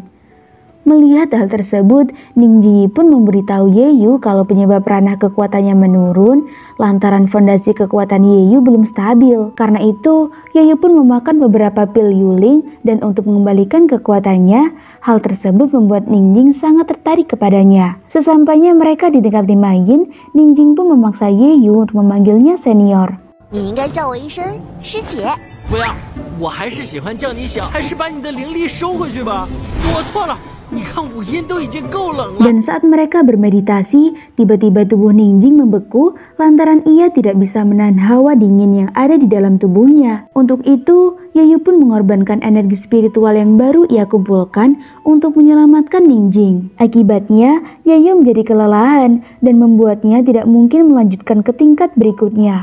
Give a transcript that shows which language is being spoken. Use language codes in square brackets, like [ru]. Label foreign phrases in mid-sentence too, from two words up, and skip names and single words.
[id] Melihat hal tersebut, Ningjing pun memberitahu Ye Yu kalau penyebab ranah kekuatannya menurun lantaran fondasi kekuatan Ye Yu belum stabil. Karena itu, Ye Yu pun memakan beberapa pil Yuling dan untuk mengembalikan kekuatannya, hal tersebut membuat Ningjing sangat tertarik kepadanya. Sesampainya mereka di tingkat 5 Yin, Ningjing pun memaksa Ye Yu untuk memanggilnya senior. [zh] 你应该叫我一声师姐。不要，我还是喜欢叫你小，还是把你的灵力收回去吧。我错了。 你看5阴都已经够冷了。 [id] Dan saat mereka bermeditasi, tiba-tiba tubuh Ningjing membeku lantaran ia tidak bisa menahan hawa dingin yang ada di dalam tubuhnya. Untuk itu, Ye Yu pun mengorbankan energi spiritual yang baru ia kumpulkan untuk menyelamatkan Ningjing. Akibatnya, Ye Yu menjadi kelelahan dan membuatnya tidak mungkin melanjutkan ke tingkat berikutnya.